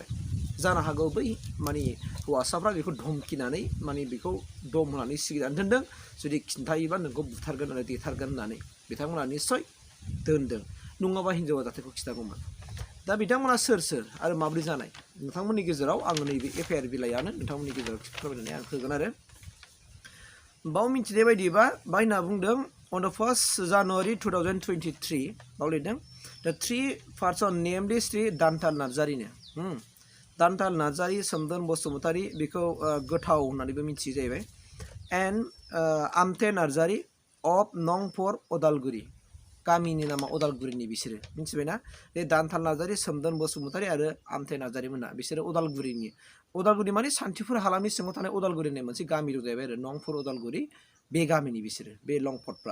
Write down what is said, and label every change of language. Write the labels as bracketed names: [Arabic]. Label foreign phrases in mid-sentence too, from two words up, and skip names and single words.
[Bodo] जानो हागौ बै हौवासाफ्रा बेखौ धमकिनानै बेखौ दम होनानै सिगिनानै दोनदों, जुदि खिन्थायोबा नोंखौ बुथारगोन आरो देथारगोन होननानै बिथांमोना निस्सय दोनदों, नङाबा हिन्जावा जाथायखौ खिन्थागौमोन। दा बिथांमोना सोर आरो माब्रै जानाय, नोंथांमोननि गेजेराव आङो नैबे एफआइआर बिलाइयानो नोंथांमोननि गेजेराव फोरमायनानै आं होगोन। आरो बाव मिथिनाय बायदिबा बायना बुंदों [English] on the 1st January 2023 [Bodo] बाव लिरदों [English] the 3 person namely [Bodo] श्री दान्थाल नार्जारिनो। दान्थाल नार्जारि, सोमदोन बसुमतारी, बेखौ गोथाव होननानैबो मिथियो जाहैबाय, एन्ड आमथे नार्जारि अफ नं 4 अदालगुरि। गामिनि नामा अदालगुरिनि बिसोरो, मिथिबायना? बे दान्थाल नार्जारि, सोमदोन बसुमतारी आरो आमथे नार्जारि मोना बिसोरो अदालगुरि माने सान्थिपुर हालामनि सिङाव थानाय अदालगुरि होननाय मोनसे गामि दं जाहैबाय आरो, नं 4 अदालगुरि, बे गामिनि बिसोरो, बे लंफटफ्रा।